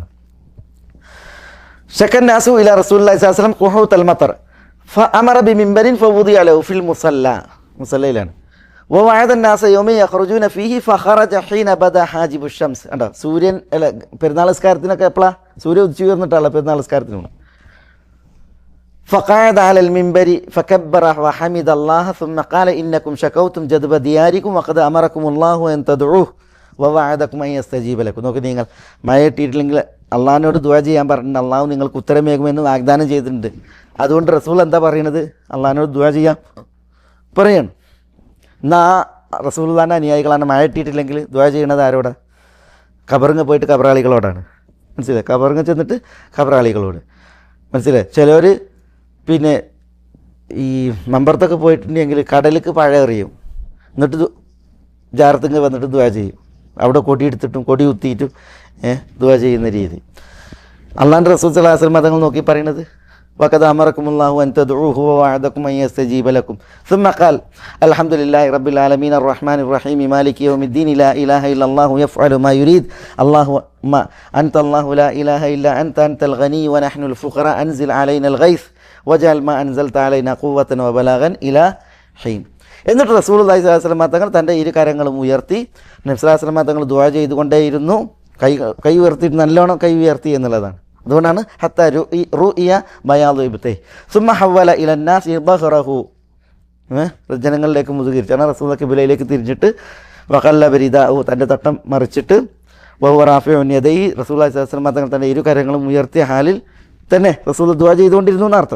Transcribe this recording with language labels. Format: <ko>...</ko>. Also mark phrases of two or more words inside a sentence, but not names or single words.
<ar>شكا الناس إلى رسول الله صلى الله عليه وسلم قحوط المطر فأمر بمنبر فوضع له في المصلى. ووعد الناس يوما يخرجون فيه فخرج حين بدا حاجب الشمس.</ar> <ml>കണ്ടോ, സൂര്യൻ അല്ല പെരുന്നാൾ നിസ്കാരത്തിനൊക്കെ എപ്പോഴാണ്? സൂര്യൻ ഉദിച്ചു ഉയർന്നിട്ടാണല്ലോ പെരുന്നാൾ നിസ്കാരത്തിനാണ്.</ml> <ar>فقعد على المنبر فكبر وحمد الله ثم قال إنكم شكوتم جذب دياركم وقد أمركم الله أن تدعوه ووعدكم أن يستجيب لكم.</ar> <ml>നോക്ക്, നിങ്ങൾ മഴ കിട്ടിയിട്ടില്ലെങ്കിൽ അള്ളാഹിനോട് ദുആ ചെയ്യാൻ പറഞ്ഞിട്ടുണ്ട്, അള്ളാഹു നിങ്ങൾക്ക് ഉത്തരമേകുമെന്ന് വാഗ്ദാനം ചെയ്തിട്ടുണ്ട്. അതുകൊണ്ട് റസൂൽ എന്താ പറയുന്നത്? അള്ളാഹിനോട് ദുആ ചെയ്യാൻ പറയണം. എന്നാൽ റസൂലുള്ളാഹിന്റെ അനുയായികളാണ് മഴ കിട്ടിയിട്ടില്ലെങ്കിൽ ദുആ ചെയ്യണത് ആരോടാ? ഖബറിങ്ങ് പോയിട്ട് ഖബറാളികളോടാണ്, മനസ്സിലായി? ഖബറിങ്ങ് ചെന്നിട്ട് ഖബറാളികളോട്, മനസ്സിലായി? ചിലർ പിന്നെ ഈ മമ്പറത്തൊക്കെ പോയിട്ടുണ്ടെങ്കിൽ കടലിക്ക് പഴ എറിയും, എന്നിട്ട് ജാറത്തിങ്ങ് വന്നിട്ട് ദുആ ചെയ്യും. അവിടെ കൊടി എടുത്തിട്ടും കൊടി കുത്തിയിട്ടും ദുആ ചെയ്യുന്ന രീതി. അള്ളാഹുവിൻ്റെ റസൂൽ</ml> <ar>صلى الله عليه وسلم</ar> <ml>തങ്ങൾ നോക്കി പറയുന്നത്,</ml> <ar>وقد أمركم الله أن تدعوه ووعدكم أن يستجيب لكم ثم قال الحمد لله رب العالمين الرحمن الرحيم مالك يوم الدين لا إله إلا الله يفعل ما يريد اللهم أنت الله لا إله إلا أنت الغني ونحن الفقراء أنزل علينا الغيث وجعل ما أنزلت علينا قوة وبلاغا إلى حين.</ar> <ml>എന്നിട്ട്</ml> <ar>رسول الله صلى الله عليه وسلم</ar> <ml>തങ്ങൾ തൻ്റെ ഇരു കരങ്ങളും ഉയർത്തി നബി</ml> <ar>صلى الله عليه وسلم</ar> <ml>തങ്ങൾ ദുആ ചെയ്തുകൊണ്ടേയിരുന്നു. കൈ ഉയർത്തിയിട്ട് നല്ലോണം കൈ ഉയർത്തി എന്നുള്ളതാണ്. അതുകൊണ്ടാണ്</ml> <ar>حتى رئي بياض إبطيه ثم حول إلى الناس ظهره,</ar> <ml>ജനങ്ങളിലേക്ക് മുതുകിരിച്ചാണ് റസൂൽ ഖിബ്ലയിലേക്ക് തിരിഞ്ഞിട്ട്</ml> <ar>وقلب رداءه,</ar> <ml>തൻ്റെ തട്ടം മറിച്ചിട്ട്</ml> <ar>وهو رافع يديه, رسول الله صلى الله عليه وسلم</ar> <ml>തങ്ങൾ തൻ്റെ ഇരു കരങ്ങളും ഉയർത്തിയ ഹാലിൽ തന്നെ റസൂൽ ദുആ ചെയ്തുകൊണ്ടിരുന്നു എന്നർത്ഥം.</ml>